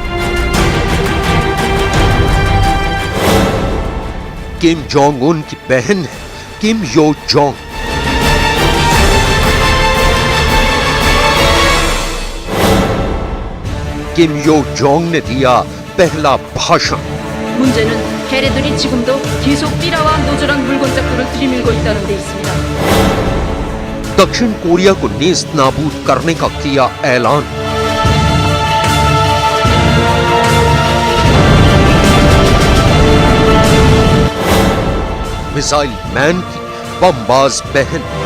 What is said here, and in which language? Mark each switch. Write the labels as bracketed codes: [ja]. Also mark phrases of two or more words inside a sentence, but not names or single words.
[hi] किम जोंग उन की बहन है, किम यो जोंग। किम यो जोंग ने दिया पहला भाषण। [ko] 문제는 걔네들이 지금도 계속 삐라와 노조란 물건짝들을 들이밀고 있다는 데 있습니다. [hi] दक्षिण कोरिया को नेस्त नाबूद करने का किया ऐलान। [en] missile man [hi] की बमबाज बहन।